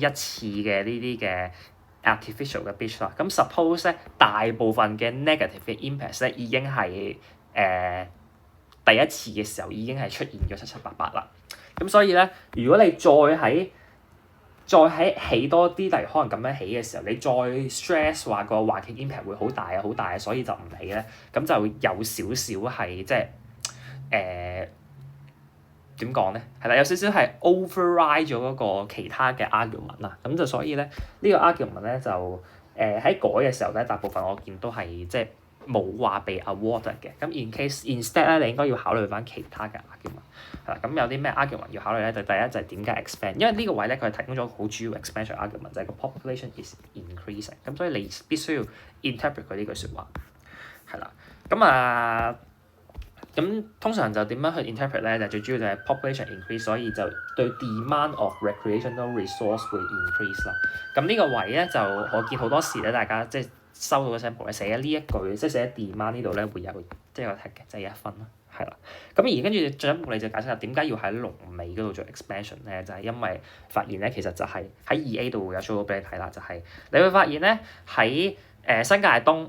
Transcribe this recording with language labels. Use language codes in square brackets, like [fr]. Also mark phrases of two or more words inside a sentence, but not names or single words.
[yue] 一次嘅呢啲嘅artificial 嘅 beach 啦，咁 suppose 咧大部分嘅 negative 嘅 impact 咧已經係第一次嘅時候已經係出現咗七七八八啦，咁所以咧如果你再喺起多啲，例如可能咁樣起嘅時候，你再 stress 話個環境 impact 會好大啊好大啊，所以就唔起咧，咁就有少少係即係點講咧？係啦，有少少係 override 咗嗰個其他嘅 argument 啦，咁就所以咧呢個 argument 咧就喺改嘅時候咧，大部分我見都係即係冇話被 awarded 嘅。咁 [en] in case instead [yue] 咧，你應該要考慮翻其他嘅 argument 係啦。咁有啲咩 argument 要考慮咧？就第一就係點解 expand，因為呢個位咧佢係提供咗好主要 expansion argument，就係個 [en] population is increasing。 [yue] 咁所以你必須要 interpret 佢呢句説話係啦。咁通常就點樣去 interpret 咧？就最主要就係 population increase，所以就對 [en] demand of recreational resource [yue] 會 increase 啦。咁呢個位咧就我見好多時咧，大家即係收到個 sample 咧寫呢一句，即係寫 demand 呢度咧會有即係有 tick 嘅，即係1分啦，係啦。咁而跟住進一步你就解釋下點解要喺龍尾嗰度做 expansion 咧？就係因為發現咧其實就係喺 2A 度會有 show 到俾你睇啦，就係你會發現咧喺新界東。